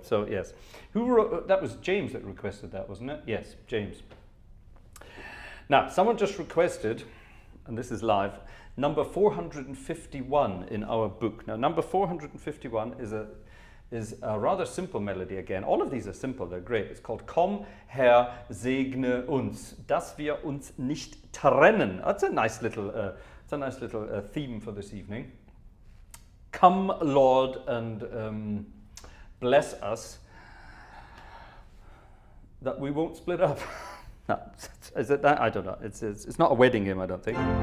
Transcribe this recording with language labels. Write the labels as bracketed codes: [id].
[en] So yes, who wrote that? Was James that requested that, wasn't it? Yes, James. Now someone just requested, and this is live, number 451 in our book. Now number 451 is a is a rather simple melody again. All of these are simple, they're great. It's called [de] Komm, Herr, segne uns, dass wir uns nicht trennen. [en] That's a nice little, theme for this evening. Come, Lord, and bless us, that we won't split up. No, is it that? I don't know. It's not a wedding hymn, I don't think.